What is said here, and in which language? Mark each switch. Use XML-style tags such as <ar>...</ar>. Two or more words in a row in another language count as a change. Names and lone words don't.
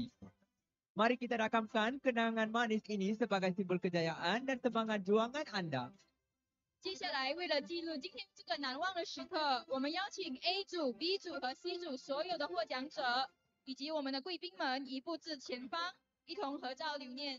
<ms>Mari kita rakamkan kenangan manis ini sebagai simbol kejayaan dan semangat juangan anda.</ms> <zh>接下来，为了记录今天这个难忘的时刻，我们邀请 A 组、B 组和 C 组所有的获奖者以及我们的贵宾们移步至前方，一同合照留念。</zh>